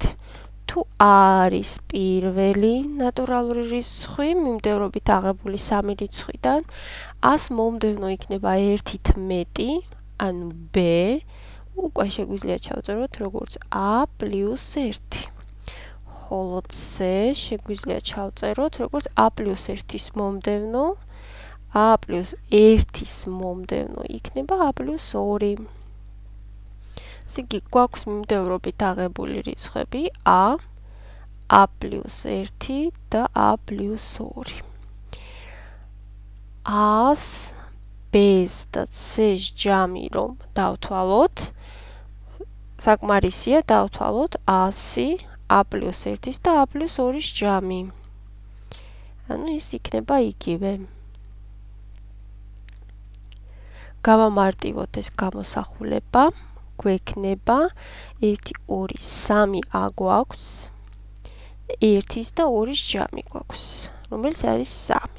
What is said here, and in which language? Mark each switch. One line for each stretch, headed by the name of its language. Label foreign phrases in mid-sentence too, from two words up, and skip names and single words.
Georgian: თუ a არის პირველი ნატურალური რიცხვი მიმდევრობით აღებული 3 რიცხვიდან, a-ს მომდევნო იქნება 1-ით მეტი, ანუ b, უკვე შეგვიძლია ჩავწეროთ როგორც a პლუს 1. ხოლო c შეგვიძლია ჩავწეროთ როგორც a პლუს 1-ის მომდევნო, a plus 1-ის მომდევნო იქნება a plus 2. ესე იგი, გვაქვს მიმდევრობით აღებული რიცხვები a plus 1 და a plus 2. A-ს, B-ს და C-ს ჯამი რომ დავთვალოთ, საკმარისია დავთვალოთ 100, a plus 1-ის და a plus 2-ის ჯამი. ანუ ის იქნება იგივე. გავამარტივოთ ეს გამოსახულება, გვექნება 1, 2, 3 a გვაქვს, 1-ის და 2-ის ჯამი გვაქვს, რომელიც არის 3.